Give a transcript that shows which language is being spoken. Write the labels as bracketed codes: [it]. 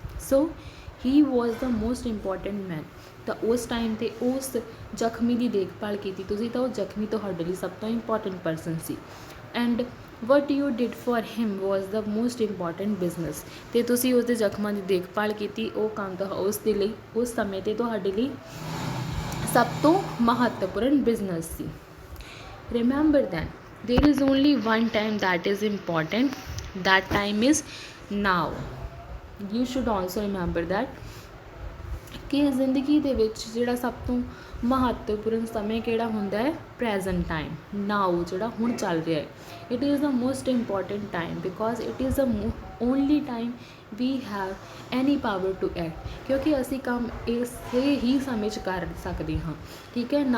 [en] so he was the most important man, [pa] ਤਾਂ ਉਸ time 'ਤੇ ਉਸ ਜ਼ਖਮੀ ਦੀ ਦੇਖਭਾਲ ਕੀਤੀ ਤੁਸੀਂ, ਤਾਂ ਉਹ ਜ਼ਖਮੀ ਤੁਹਾਡੇ ਲਈ ਸਭ ਤੋਂ important person ਸੀ। [en] and what you did for him was the most important business, [pa] ਅਤੇ ਤੁਸੀਂ ਉਸਦੇ ਜ਼ਖਮਾਂ ਦੀ ਦੇਖਭਾਲ ਕੀਤੀ, ਉਹ ਕੰਮ ਤਾਂ ਉਸ ਦੇ ਲਈ ਉਸ ਸਮੇਂ 'ਤੇ ਤੁਹਾਡੇ ਲਈ ਸਭ ਤੋਂ ਮਹੱਤਵਪੂਰਨ business ਸੀ। [en] Remember then there is only one time that is important, that time is now. You should also remember that [pa] ਕਿ ਜ਼ਿੰਦਗੀ ਦੇ ਵਿੱਚ ਜਿਹੜਾ ਸਭ ਤੋਂ ਮਹੱਤਵਪੂਰਨ ਸਮੇਂ ਕਿਹੜਾ ਹੁੰਦਾ ਹੈ, ਪ੍ਰੈਜ਼ੈਂਟ ਟਾਈਮ, ਨਾਓ, ਜਿਹੜਾ ਹੁਣ ਚੱਲ ਰਿਹਾ ਹੈ। [en] it is the most important time because it is the only time we have any power to act, [pa] ਕਿਉਂਕਿ ਅਸੀਂ ਕੰਮ ਇਸੇ ਹੀ ਸਮੇਂ 'ਚ ਕਰ ਸਕਦੇ ਹਾਂ, ਠੀਕ ਹੈ।